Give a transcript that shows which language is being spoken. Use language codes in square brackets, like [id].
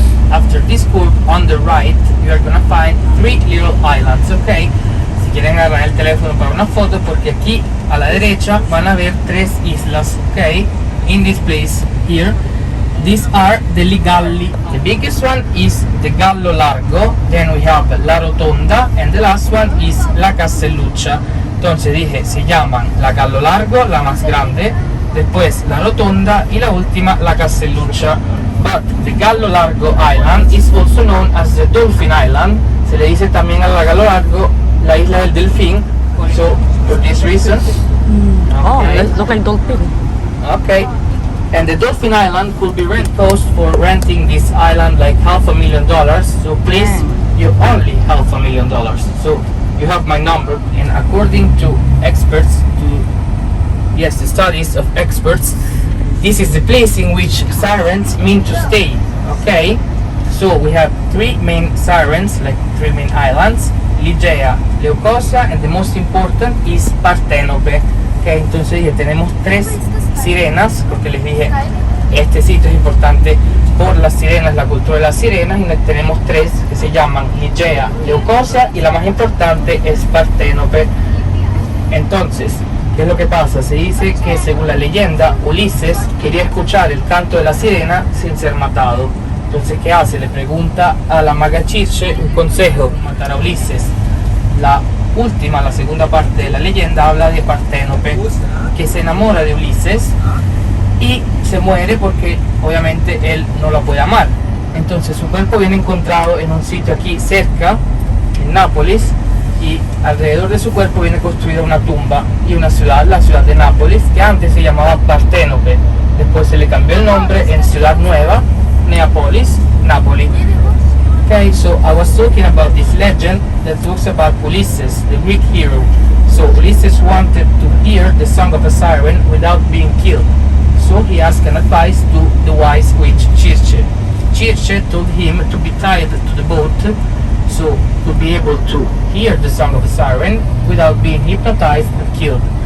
[en] After this curve on the right, you are gonna find 3 little islands, ok. [es] Si quieren agarrar el teléfono para una foto, porque aquí a la derecha van a ver 3 islas, ok. [en] In this place here, these are the Ligalli. The biggest one is the Gallo Largo, then we have La Rotonda, and the last one is La Castelluccia. [es] Entonces dije, se llaman la Gallo Largo, la más grande, después la Rotonda y la última la Castelluccia. [en] But the Gallo Largo Island is also known as the Dolphin Island. [es] Se le dice también a la Gallo Largo la isla del delfín. [en] So for this reason. Oh, look like dolphin. Okay. And the Dolphin Island could be cost for renting this island like $500,000. So please, you only $500,000. So you have my number, and according to experts, the studies of experts, this is the place in which sirens mean to stay, okay? So we have 3 main sirens, like 3 main islands, Ligea, Leucosa, and the most important is Partenope, okay? [es] Entonces ya tenemos 3 sirenas, porque les dije, este sitio es importante por las sirenas, la cultura de las sirenas, y tenemos 3 que se llaman Ligea, Leucosa, y la más importante es Partenope. Entonces, ¿qué es lo que pasa? Se dice que según la leyenda, Ulises quería escuchar el canto de la sirena sin ser matado. Entonces, ¿qué hace? Le pregunta a la maga Circe un consejo, matar a Ulises. La segunda parte de la leyenda habla de Partenope, que se enamora de Ulises y se muere porque obviamente él no la puede amar. Entonces su cuerpo viene encontrado en un sitio aquí cerca, en Nápoles, y alrededor de su cuerpo viene construida una tumba y una ciudad, la ciudad de Nápoles, que antes se llamaba Partenope. Después se le cambió el nombre en Ciudad Nueva, Neapolis, Nápoles. [en] Okay, so I was talking about this legend that talks about Ulysses, the Greek hero. So Ulysses wanted to hear the song of a siren without being killed. So he asked an advice to the wise witch Circe. Circe told him to be tied to the boat so to be able to hear the song of a siren without being hypnotized and killed.